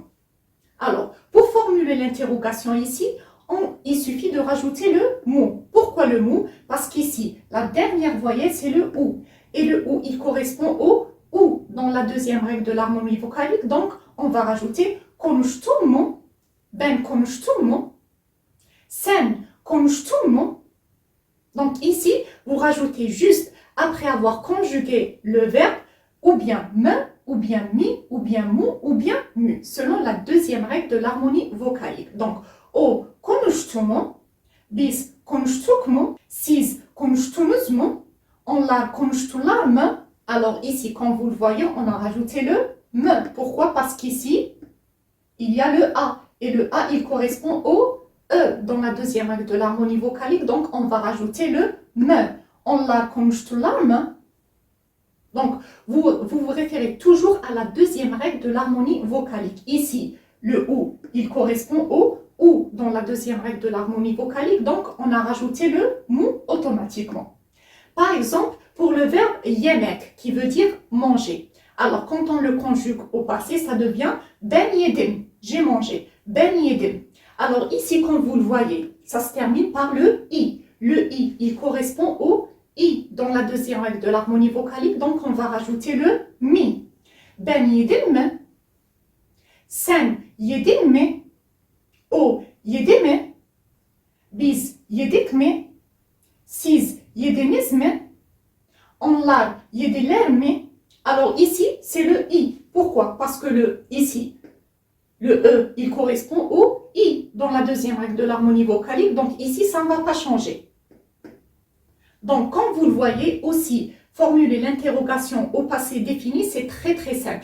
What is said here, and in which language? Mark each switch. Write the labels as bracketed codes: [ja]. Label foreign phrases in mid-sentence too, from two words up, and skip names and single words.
[fr] Alors, pour formuler l'interrogation ici, il suffit de rajouter le mu. Pourquoi Pourquoi le mou? Parce qu'ici, la dernière voyelle, c'est le ou. Et le ou, il correspond au ou dans la deuxième règle de l'harmonie vocalique. Donc, on va rajouter [tr] konuştuğumu, ben konuştuğumu, sen konuştuğumu. [fr] Donc ici, vous rajoutez juste après avoir conjugué le verbe ou bien me, ou bien mi, ou bien mu, ou bien mu, selon la deuxième règle de l'harmonie vocalique. Donc, [tr] o konuştu mu, biz konuştuk mu, siz konuştunuz mu, onlar konuştular mı. [fr] Alors ici, quand vous le voyez, on a rajouté le me. Pourquoi? Parce qu'ici, il y a le a. Et le a, il correspond au e dans la deuxième règle de l'harmonie vocalique. Donc, on va rajouter le me. [tr] Onlar konuştular mı? [fr] Donc, vous référez toujours à la deuxième règle de l'harmonie vocalique. Ici, le ou, il correspond au ou dans la deuxième règle de l'harmonie vocalique. Donc, on a rajouté le mou automatiquement. Par exemple, pour le verbe yemek, qui veut dire manger. Alors, quand on le conjugue au passé, ça devient [tr] ben yedim, [fr] j'ai mangé, [tr] ben yedim. [fr] Alors ici, quand vous le voyez, ça se termine par le i. Le i, il correspond au i dans la deuxième règle de l'harmonie vocalique. Donc, on va rajouter le mi. [tr] Ben yedim mi? Sen yedin mi? O yedi mi? Biz yedik mi? Siz yediniz mi? Onlar yediler mi? [fr] Alors ici, c'est le i. Pourquoi? Parce que ici, le e, il correspond au i dans la deuxième règle de l'harmonie vocalique. Donc ici, ça ne va pas changer. Donc, quand vous le voyez aussi, formuler l'interrogation au passé défini, c'est très très simple.